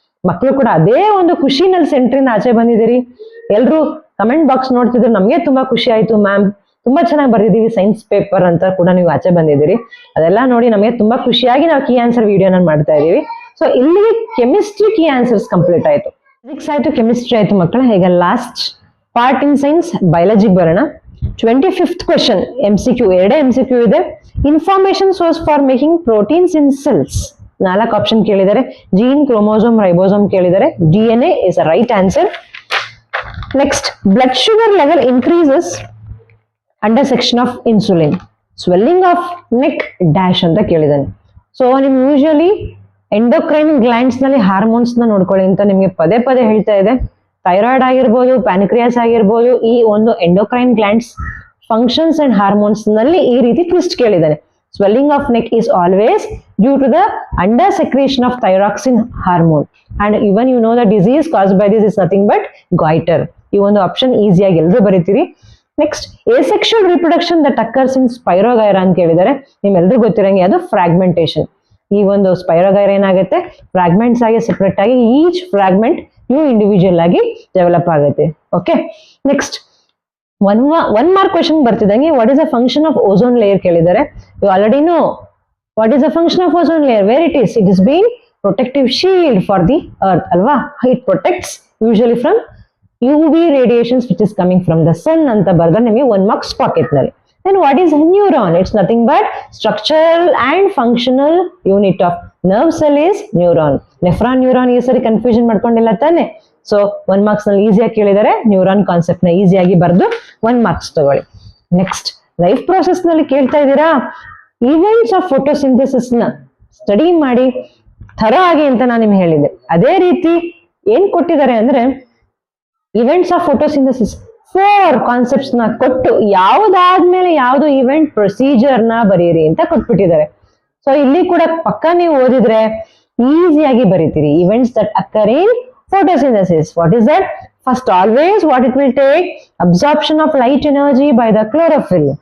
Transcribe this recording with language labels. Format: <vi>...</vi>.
<kn>ಮಕ್ಕಳು ಕೂಡ ಅದೇ ಒಂದು ಖುಷಿನಲ್ಲಿ ಸೆಂಟ್ರಿಂದ ಆಚೆ ಬಂದಿದ್ದೀರಿ. ಎಲ್ರು ಕಮೆಂಟ್ ಬಾಕ್ಸ್ ನೋಡ್ತಿದ್ರು, ನಮ್ಗೆ ತುಂಬಾ ಖುಷಿ ಆಯ್ತು ಮ್ಯಾಮ್, ತುಂಬಾ ಚೆನ್ನಾಗಿ ಬರ್ದಿದೀವಿ ಸೈನ್ಸ್ ಪೇಪರ್ ಅಂತ ಕೂಡ ನೀವು ಆಚೆ ಬಂದಿದ್ದೀರಿ. ಅದೆಲ್ಲ ನೋಡಿ ನಮಗೆ ತುಂಬಾ ಖುಷಿಯಾಗಿ ನಾವು ಕೀ ಆನ್ಸರ್ ವಿಡಿಯೋನ ಮಾಡ್ತಾ ಇದೀವಿ. ಸೊ ಇಲ್ಲಿಗೆ ಕೆಮಿಸ್ಟ್ರಿ ಕೀ ಆನ್ಸರ್ಸ್ ಕಂಪ್ಲೀಟ್ ಆಯ್ತು. ಫಿಸಿಕ್ಸ್ ಆಯ್ತು, ಕೆಮಿಸ್ಟ್ರಿ ಆಯ್ತು ಮಕ್ಕಳ. ಈಗ ಲಾಸ್ಟ್ ಪಾರ್ಟ್ ಇನ್ ಸೈನ್ಸ್ ಬಯಾಲಜಿಗೆ ಬರೋಣ. 25th ಕ್ವೆಶನ್ MCQ, 2 MCQ ಇದೆ.</kn> <en>Information source for making proteins in cells.</en> <kn>4 option ಕೇಳಿದ್ದಾರೆ. ಜೀನ್, ಕ್ರೋಮೋಸೋಮ್, ರೈಬೋಸೋಮ್ ಕೇಳಿದ್ದಾರೆ.</kn> <en>DNA is a right answer. Next, blood sugar level increases under section of insulin. Swelling of neck dash</en> <kn>ಅಂತ ಕೇಳಿದ್ದಾನೆ.</kn> <en>so ನಿಮ್ usually</en> <kn>endocrine glands ನಲ್ಲಿ hormones ನ ನೋಡ್ಕೊಳ್ಳಿ ಅಂತ ನಿಮ್ಗೆ ಪದೇ ಪದೇ ಹೇಳ್ತಾ ಇದೆ. ಥೈರಾಯ್ಡ್ ಆಗಿರ್ಬೋದು, ಪ್ಯಾನ್ಕ್ರಿಯಾಸ್ ಆಗಿರ್ಬೋದು, ಈ ಒಂದು endocrine glands functions and hormones ನಲ್ಲಿ ಈ ರೀತಿ twist ಕೇಳಿದ್ದಾನೆ.</kn> <en>Swelling of neck is always due to the under secretion of thyroxine hormone, and even you know the disease caused by this is nothing but goiter.</en> <kn>ಈ ಒಂದು option ಈಸಿಯಾಗಿ ಎಲ್ಲರೂ ಬರೀತೀರಿ. Next,</kn> <en>asexual reproduction that occurs in</en> <kn>spirogyra ಅಂತ ಕೇಳಿದ್ದಾರೆ. ನಿಮ್ಮೆಲ್ಲರೂ ಗೊತ್ತಿರಂಗೆ ಅದು fragmentation. ಈ ಒಂದು spirogyra ಏನಾಗುತ್ತೆ, ಫ್ರಾಗ್ಮೆಂಟ್ಸ್ ಆಗಿ ಸೆಪರೇಟ್ ಆಗಿ</kn> <en>each fragment new individual</en> <kn>ಆಗಿ ಡೆವಲಪ್ ಆಗುತ್ತೆ.</kn> <en>okay, next one mark question</en> <kn>ಬರ್ತಿದಂಗೆ</kn> <en>what is the function of ozone layer</en> <kn>ಕೇಳಿದ್ದಾರೆ.</kn> <en>you already know what is the function of ozone layer, where it is been protective shield for the earth</en> <kn>ಅಲ್ವಾ.</kn> <en>it protects usually from UV radiations which is coming from the sun</en> <kn>ಅಂತ ಬರ್ದ ನಿಮಗೆ 1 marks packet ನಲ್ಲಿ.</kn> <en>Then what is neuron? It's nothing but structural and functional unit of nerve cell is neuron.</en> <kn>Nephron neuron ಈ ಸರಿ confusion ಮಾಡ್ಕೊಂಡಿಲ್ಲ ತಾನೆ. So 1 marks ನಲ್ಲಿ ಈಸಿಯಾಗಿ ಕೇಳಿದರೆ ನ್ಯೂರಾನ್ ಕಾನ್ಸೆಪ್ಟ್ ನ ಈಸಿಯಾಗಿ ಬರೆದು 1 ಮಾರ್ಕ್ಸ್ ತಗೊಳ್ಳಿ. ನೆಕ್ಸ್ಟ್, ಲೈಫ್ ಪ್ರೋಸೆಸ್ ನಲ್ಲಿ ಕೇಳ್ತಾ ಇದ್ದೀರಾ, ಈವೆಂಟ್ಸ್ ಆಫ್ ಫೋಟೋಸಿಂಥಸಿಸ್ ನ ಸ್ಟಡಿ ಮಾಡಿ ಥರ ಆಗಿ ಅಂತ ನಾನು ನಿಮ್ಗೆ ಹೇಳಿದ್ದೆ. ಅದೇ ರೀತಿ ಏನ್ ಕೊಟ್ಟಿದ್ದಾರೆ ಅಂದ್ರೆ ಇವೆಂಟ್ಸ್ ಆಫ್ ಫೋಟೋಸಿಂಥಸಿಸ್ 4 ಕಾನ್ಸೆಪ್ಟ್ಸ್ ನ ಕೊಟ್ಟು ಯಾವ್ದಾದ್ಮೇಲೆ ಯಾವ್ದು ಇವೆಂಟ್ ಪ್ರೊಸೀಜರ್ ನ ಬರೀರಿ ಅಂತ ಕೊಟ್ಬಿಟ್ಟಿದ್ದಾರೆ. ಸೊ ಇಲ್ಲಿ ಕೂಡ ಪಕ್ಕ ನೀವು ಓದಿದ್ರೆ ಈಸಿಯಾಗಿ ಬರೀತೀರಿ.</kn> <en>Events that occur in photosynthesis, what is that? First, always what it will take, absorption of light energy by the chlorophyll.</en>